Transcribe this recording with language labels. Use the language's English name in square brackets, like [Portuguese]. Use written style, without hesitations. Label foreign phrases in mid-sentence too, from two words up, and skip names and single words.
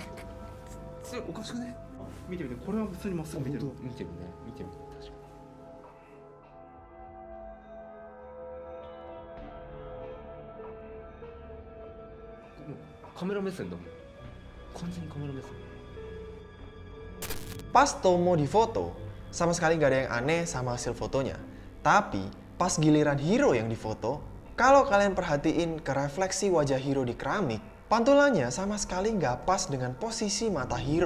[Japanese] おかしくね？見て、これは普通にまっすぐ見てる。見てる。確かに。カメラ目線だもん。完全にカメラ目線。 [Indonesian] Pas Tomo difoto, sama sekali nggak ada yang aneh sama hasil fotonya. Tapi pas giliran Hiro yang difoto, kalau kalian perhatiin ke refleksi wajah Hiro di keramik, pantulannya sama sekali nggak pas dengan posisi mata Hiro.